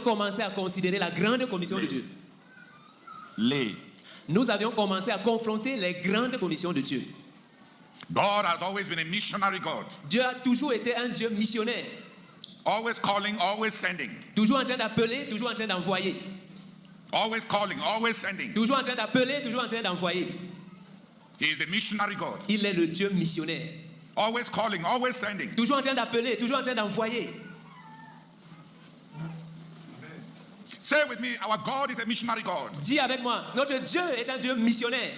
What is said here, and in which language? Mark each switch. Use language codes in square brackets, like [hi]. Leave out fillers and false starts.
[fr] commencé à considérer la grande commission de Dieu. Nous avions commencé à confronter les grandes commissions de Dieu. [en] God has always been a missionary God. [fr] Dieu a toujours été un Dieu missionnaire. [en] Always calling, always sending. [fr] Toujours en train d'appeler, toujours en train d'envoyer. [en] Always calling, always sending. [fr] Toujours en train d'appeler, toujours en train d'envoyer. [en] He is the missionary God. [fr] Il est le Dieu missionnaire. [en] Always calling, always sending. [fr] Toujours en train d'appeler, toujours en train d'envoyer. [en] Say with me, our God is a missionary God. [fr] Dis avec moi, notre Dieu est un Dieu missionnaire.